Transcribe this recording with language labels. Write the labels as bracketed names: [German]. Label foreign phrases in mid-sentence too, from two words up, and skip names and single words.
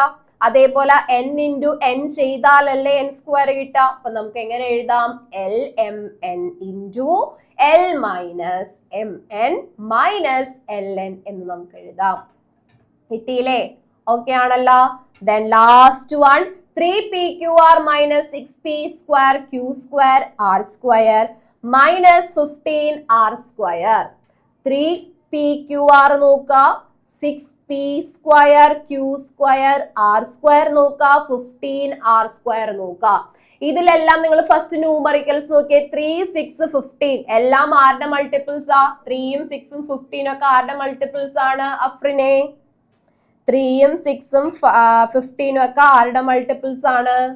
[Malayalam] അതേപോലെ N ഇൻറ്റു N ചെയ്താലല്ലേ N സ്ക്വയർ കിട്ടുക. അപ്പൊ നമുക്ക് എങ്ങനെ എഴുതാം? LMN ഇൻറ്റു L മൈനസ് MN മൈനസ് LN എന്ന് നമുക്ക് എഴുതാം. കിട്ടിയില്ലേ? ഓക്കെ ആണല്ലോ. [English] then last one 3pqr minus 6p square q square r square minus 15r square. [Malayalam] 3pqr നോക്കുക, [English] 6p square q square r square [Malayalam] നോക്കുക, [English] 15r square [Malayalam] നോക്കുക. ഇതിലെല്ലാം നിങ്ങൾ ഫസ്റ്റ് ന്യൂമറിക്കൽസ് നോക്കിയേ. 3, 6, 15 എല്ലാം ആരുടെ മൾട്ടിപ്പിൾസ് ആ? 3ഉം 6ഉം 15 ഒക്കെ ആരുടെ മൾട്ടിപ്പിൾസ് ആണ്? അഫ്രിനെ. 3ഉം 6ഉം 15ഉം ഒക്കെ ആരുടെ മൾട്ടിപ്പിൾസ് ആണ്?